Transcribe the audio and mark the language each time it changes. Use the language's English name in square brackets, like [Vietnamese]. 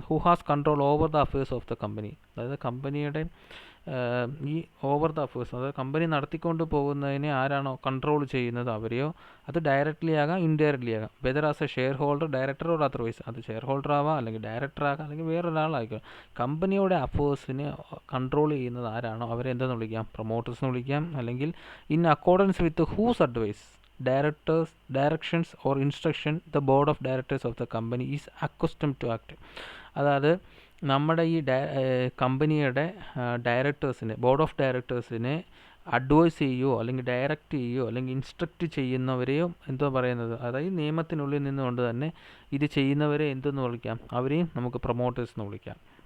[English] who has control over the affairs of the company, [Malayalam] അതായത് കമ്പനിയുടെ ഈ ഓവർ ദ അഫയേഴ്സ്, അതായത് കമ്പനി നടത്തിക്കൊണ്ട് പോകുന്നതിനെ ആരാണോ കൺട്രോൾ ചെയ്യുന്നത് അവരെയോ, അത് ഡയറക്റ്റ്ലി ആകാം ഇൻഡയറക്റ്റ്ലി ആകാം. [English] whether as a share holder, director or otherwise, [Malayalam] അത് ഷെയർ ഹോൾഡർ ആവാം, അല്ലെങ്കിൽ ഡയറക്ടർ ആകാം, അല്ലെങ്കിൽ വേറൊരാളായിരിക്കും. കമ്പനിയുടെ അഫയേഴ്സിനെ കൺട്രോൾ ചെയ്യുന്നത് ആരാണോ അവരെ എന്തെന്ന് വിളിക്കാം? പ്രൊമോട്ടേഴ്സ് എന്ന് വിളിക്കാം. [English] അല്ലെങ്കിൽ in accordance with whose advice, directions or instruction the board of directors of the company is accustomed to act. [Malayalam] അതായത് നമ്മുടെ ഈ കമ്പനിയുടെ ബോർഡ് ഓഫ് ഡയറക്ടേഴ്സിനെ അഡ്വൈസ് ചെയ്യുകയോ അല്ലെങ്കിൽ ഡയറക്റ്റ് ചെയ്യുകയോ അല്ലെങ്കിൽ ഇൻസ്ട്രക്റ്റ് ചെയ്യുന്നവരെയും എന്തോ പറയുന്നത്, അതായത് നിയമത്തിനുള്ളിൽ നിന്നുകൊണ്ട് തന്നെ ഇത് ചെയ്യുന്നവരെ എന്തെന്ന് വിളിക്കാം? അവരെയും നമുക്ക് പ്രൊമോട്ടേഴ്സ് എന്ന് വിളിക്കാം.